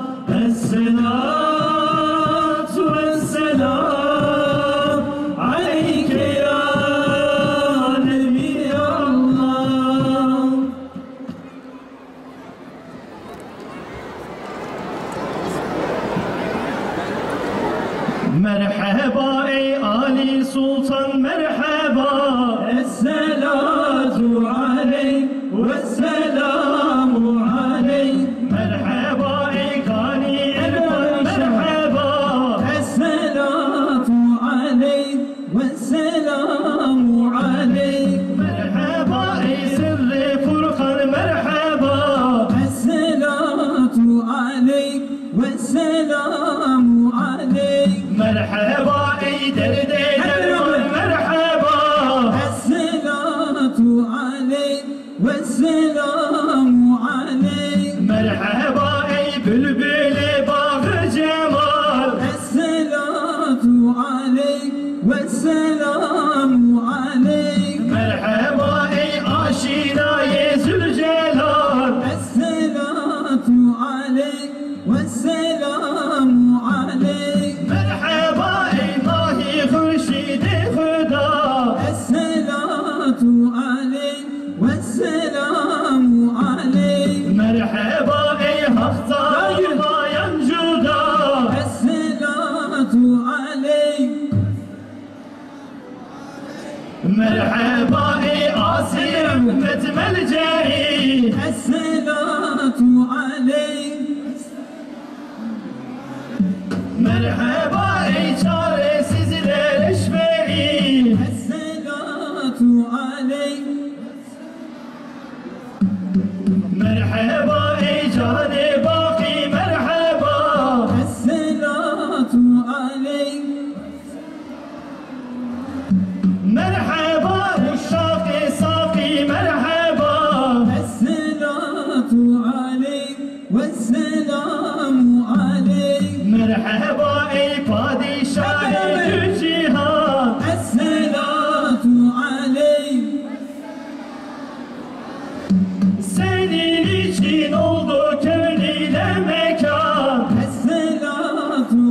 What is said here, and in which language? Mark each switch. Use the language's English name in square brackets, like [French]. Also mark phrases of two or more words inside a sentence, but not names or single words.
[Arabic] الصلاة والسلام عليك يا نبي الله [Turkish] مرحبا ey Ali Sultan merhaba [Arabic] الصلاة عليك والسلام عليك [Turkish] Merhaba ey Gani Erkan merhaba [Arabic] الصلاة عليك والسلام عليك [Turkish] Merhaba ey Sirri Furkan merhaba [Arabic] الصلاة عليك والسلام عليك [Turkish] Merhaba ey derde derman merhaba [Arabic] الصلاة عليك والسلام عليك [Turkish] Merhaba ey bülbülü bağı cemal [Arabic] الصلاة عليك والسلام عليك [Turkish] Merhaba ey aşinayı Zülcelal [Arabic] الصلاة عليك والسلام عليك [Turkish] Merhaba ey dahi hürşidi Hüda [Arabic] الصلاة عليك والسلام عليك [Turkish] Merhaba ey hakta olmayan Cüda [Arabic] الصلاة عليك [Turkish] Merhaba ey asi ümmet melceği [Arabic] الصلاة عليك [Turkish] Merhaba ey çaresizler eşmeği [Arabic] الصلاة عليك [Turkish] Merhaba ey cane baki merhaba [Arabic] الصلاة عليك [Turkish] Merhaba uşşak-ı safi merhaba [Arabic] الصلاة عليك والسلام عليك [Turkish] Merhaba ey padişah-ı cihan [Arabic] الصلاة عليك [Turkish] Senin için oldu kevniyle mekan [Arabic] الصلاة